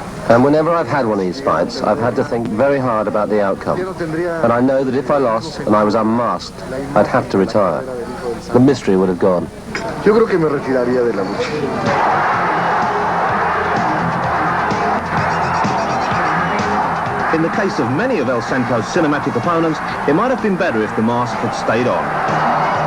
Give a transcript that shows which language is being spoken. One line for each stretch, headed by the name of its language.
English: And whenever I've had one of these fights, I've had to think very hard about the outcome. And I know that if I lost and I was unmasked, I'd have to retire. The mystery would have gone.
Spanish: Yo creo que me retiraría de la lucha.
English: In the case of many of El Santo's cinematic opponents, it might have been better if the mask had stayed on.